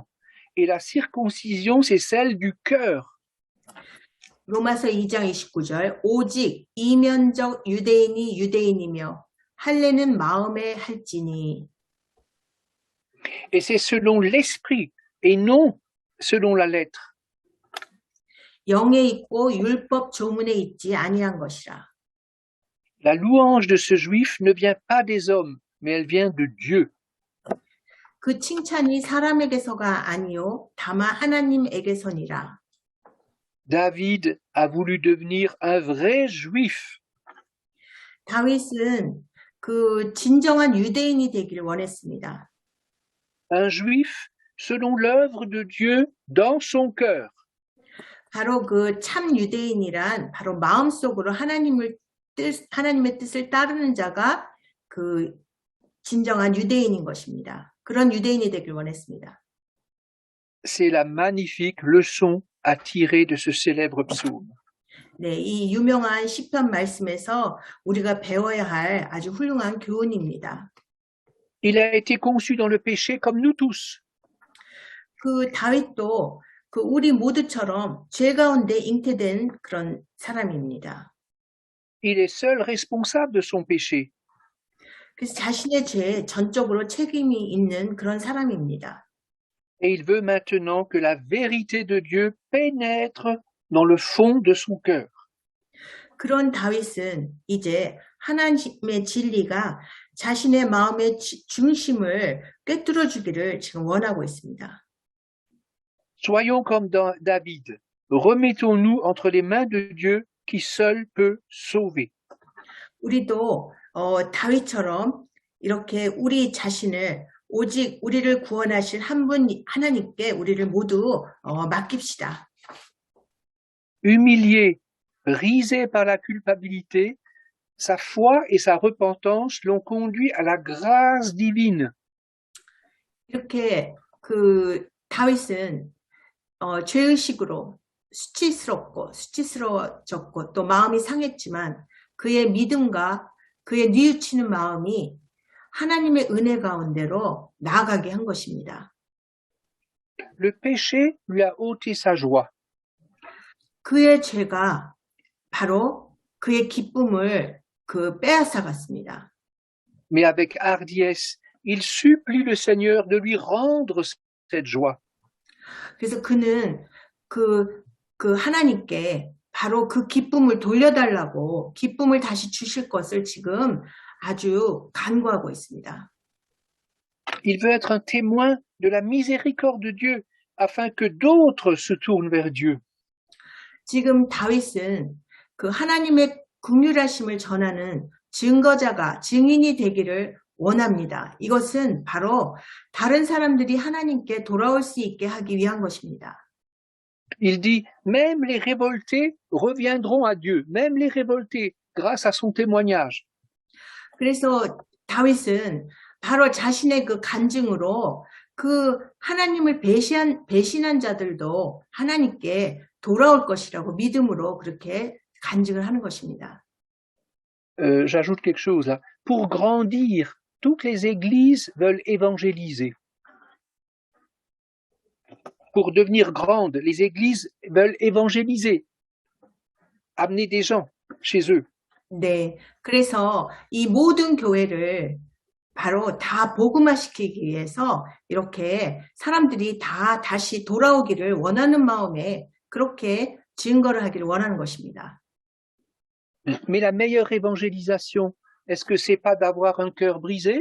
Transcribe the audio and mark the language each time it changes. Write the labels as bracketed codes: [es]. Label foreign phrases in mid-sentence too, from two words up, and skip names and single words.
[fr] Et la circoncision, c'est celle du cœur. [ko] 로마서 2장 29절 오직 이면적 유대인이 유대인이며 할례는 마음에 할지니. [fr] Et c'est selon l'esprit et non selon la lettre. [ko] 영에 있고 율법 조문에 있지 아니한 것이라. [fr] La louange de ce juif ne vient pas des hommes, mais elle vient de Dieu. [ko] 그 칭찬이 사람에게서가 아니요 다만 하나님에게서니라. [fr] David a voulu devenir un vrai juif. [ko] 다윗은 그 진정한 유대인이 되기를 원했습니다. [fr] Un juif selon l'œuvre de Dieu dans son cœur. [ko] 바로 그 참 유대인이란 바로 마음속으로 하나님의 뜻을 따르는 자가 그 진정한 유대인인 것입니다. 그런 유대인이 되길 원했습니다. [fr] C'est la magnifique leçon à tirer de ce célèbre psaume. [ko] 네, 이 유명한 시편 말씀에서 우리가 배워야 할 아주 훌륭한 교훈입니다. [fr] Il a été conçu dans le péché comme nous tous. [ko] 그 다윗도 그 우리 모두처럼 죄 가운데 잉태된 그런 사람입니다. [fr] Il est seul responsable de son péché. [ko] 그래서 자신의 죄에 전적으로 책임이 있는 그런 사람입니다. [fr] Et il veut maintenant que la vérité de Dieu pénètre dans le fond de son cœur. [ko] 그런 다윗은 이제 하나님의 진리가 자신의 마음의 중심을 꿰뚫어 주기를 지금 원하고 있습니다. [fr] Soyons comme David. Remettons-nous entre les mains de Dieu qui seul peut sauver. [ko] 우리도 다윗처럼 이렇게 우리 자신을 오직 우리를 구원하실 한 분 하나님께 우리를 모두 맡깁시다. [fr] Humilié, brisé par la culpabilité, sa foi et sa repentance l'ont conduit à la grâce divine. [ko] 이렇게 그 다윗은 죄의식으로 수치스러워졌고 또 마음이 상했지만 그의 믿음과 그의 뉘우치는 마음이 하나님의 은혜 가운데로 나아가게 한 것입니다. [fr] Le péché lui a ôté sa joie. [ko] 그의 죄가 바로 그의 기쁨을 빼앗아갔습니다. [fr] Mais avec hardiesse, il supplie le Seigneur de lui rendre cette joie. [ko] 그래서 그는 그 하나님께 바로 그 기쁨을 돌려달라고 기쁨을 다시 주실 것을 지금 아주 간구하고 있습니다. [fr] Il veut être un témoin de la miséricorde de Dieu afin que d'autres se tournent vers Dieu. [ko] 지금 다윗은 그 하나님의 긍휼하심을 전하는 증인이 되기를 원합니다. 이것은 바로 다른 사람들이 하나님께 돌아올 수 있게 하기 위한 것입니다. [fr] Il dit, même les révoltés reviendront à Dieu, même les révoltés, grâce à son témoignage. [ko] 그래서 다윗은 바로 자신의 그 간증으로 그 하나님을 배신한 자들도 하나님께 돌아올 것이라고 믿음으로 그렇게 간증을 하는 것입니다. [fr] J'ajoute quelque chose là. Pour grandir, toutes les églises veulent évangéliser. Pour devenir grandes, les églises veulent évangéliser, amener des gens chez eux. [ko] 네, 그래서 이 모든 교회를 바로 다 복음화시키기 위해서 이렇게 사람들이 다 다시 돌아오기를 원하는 마음에 그렇게 증거를 하기를 원하는 것입니다. [fr] Mais la meilleure évangélisation, est-ce que c'est pas d'avoir un cœur brisé?